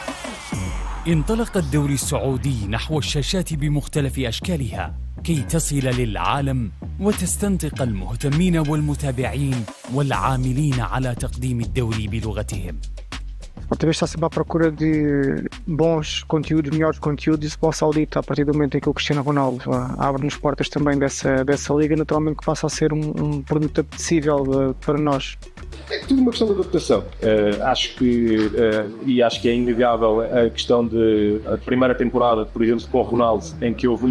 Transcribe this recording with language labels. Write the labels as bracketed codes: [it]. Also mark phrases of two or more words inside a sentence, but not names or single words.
[ar] انطلق الدوري السعودي نحو الشاشات بمختلف أشكالها كي تصل للعالم وتستنطق المهتمين والمتابعين والعاملين على تقديم الدوري بلغتهم. [pt] A TV está sempre à procura de bons conteúdos, melhores conteúdos para o Saudita, a partir do momento em que o Cristiano Ronaldo abre-nos portas também dessa liga, naturalmente que passa a ser um produto apetecível para nós. É tudo uma questão de adaptação. Acho que é inegável a questão de a primeira temporada, por exemplo, com o Ronaldo, em que houve um